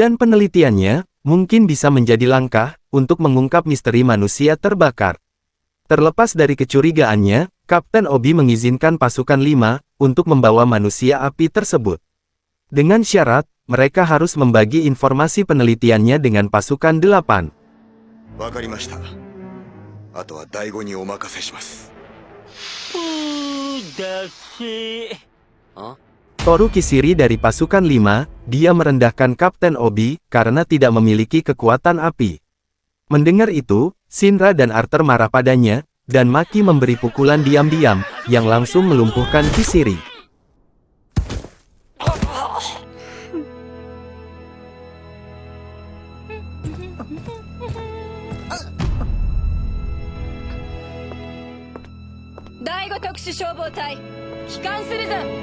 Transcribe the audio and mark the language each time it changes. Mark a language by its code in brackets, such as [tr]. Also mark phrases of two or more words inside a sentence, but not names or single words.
[id] Dan penelitiannya, Mungkin bisa menjadi langkah untuk mengungkap misteri manusia terbakar. Terlepas dari kecurigaannya, Kapten Obi mengizinkan pasukan 5 untuk membawa manusia api tersebut. Dengan syarat, mereka harus membagi informasi penelitiannya dengan pasukan 8. [ja] わかりました。あとは第5にお任せします。 [id] Toru Kisiri dari pasukan 5, dia merendahkan Kapten Obi karena tidak memiliki kekuatan api. Mendengar itu, Shinra dan Arthur marah padanya, dan Maki memberi pukulan diam-diam, yang langsung melumpuhkan Kisiri. [ja] Daigo 特殊消防隊帰還するぞ。